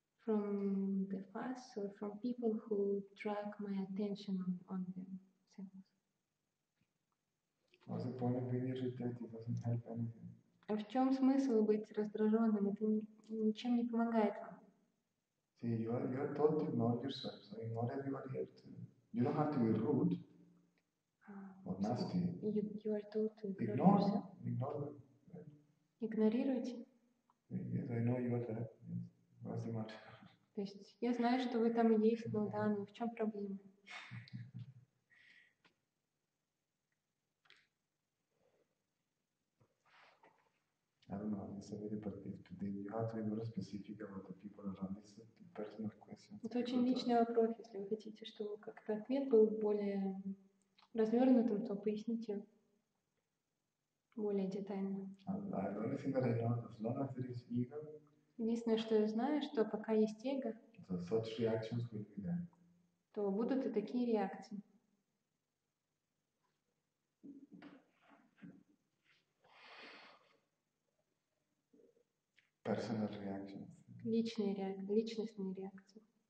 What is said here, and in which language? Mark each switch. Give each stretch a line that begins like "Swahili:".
English: from the fuss or from people who drag my attention on themselves. What's the point of being irritated? It doesn't help anything.
Russian: А в чем смысл быть раздраженным? Это ничем не помогает вам.
English: See, you're told to ignore yourself, so ignore everybody else too. You don't have to be rude or nasty. You are told to ignore yourself. Ignore them.
Russian: Игнорируйте.
English: Yes, I know you are there. Yes. What's the matter?
Russian: То есть я знаю, что вы там есть, но да, но в чем проблема?
English: I don't know, it's a very you have to be more specific about the people around. It's a personal question.
Russian: Это очень личный вопрос. Если вы хотите, чтобы как-то ответ был более развернутым, то поясните более детально.
English: The only thing that I know, as long as there is ego,
Russian: единственное, что я знаю, что пока есть эго,
English: so such reactions will be there.
Russian: То будут и такие реакции.
English: Personal reactions.
Russian: Личные реакции, личностные реакции.